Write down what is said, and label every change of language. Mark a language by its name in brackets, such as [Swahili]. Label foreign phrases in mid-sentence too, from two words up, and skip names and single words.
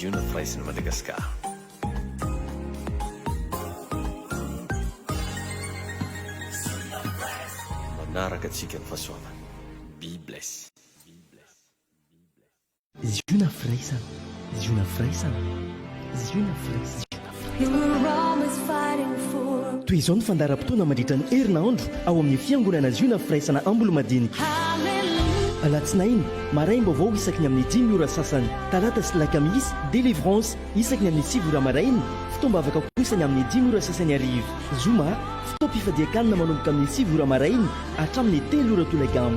[Malagasy] Juno firaisana Madagasikara. Manaraka antsika ny fahasoavana. [English] Be blessed. [Malagasy] Juno firaisana. Juno firaisana. Juno firaisana. [English] You were always fighting for [Malagasy] toy izao ny fandaharam-potoana mandritra ny herinandro ao amin'ny fiangonana ziona firaisana amboly madinika alatsinainy maraim-baovao isaky ny amin'ny 10 ora sasany talata sy lakamisy délivrance isaky ny amin'ny 7 ora maraina fitombavaka kosany amin'ny 10 ora sasany arivo zoma fitoam-pifadiakanina manomboka amin'ny 7 ora maraina hatramin'ny 3 ora tolagambo